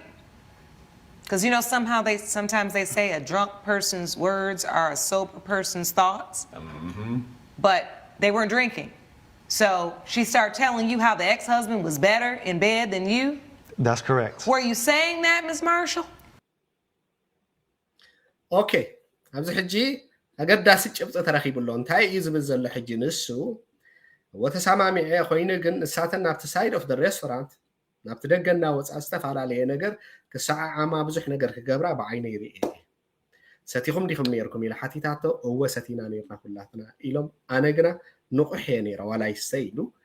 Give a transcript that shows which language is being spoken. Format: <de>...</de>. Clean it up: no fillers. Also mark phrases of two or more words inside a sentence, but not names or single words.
<en>Because you know, sometimes they say a drunk person's words are a sober person's thoughts. But they weren't drinking. So she started telling you how the ex-husband was better in bed than you. That's correct. Were you saying that, Ms. Marshall?</en> <ti>ኦኬ ኣብዚ ሕጂ ኣገዳሲ ጭብፂ ተረኺቡሎ እንታይ እዩ ዝብል ዘሎ ሕጂ ንሱ ወተሰማሚዐ ኮይኑ ግን ንሳተን ናብቲ</ti> <en>side of restaurant</en> <ti>ናብቲ ደገና ወፃ ዝተፈላለየ ነገር ክሰዓዓማ ብዙሕ ነገር ክገብራ ብዓይነይ ርአ ሰቲኹም ዲኹም ነርኩም ኢለ ሓቲታቶ እወ ሰቲና ነርና ኩላትና ኢሎም ኣነ ግና ንቑሕ እየ ነይረ ዋላ ይስተ ኢሉ</ti>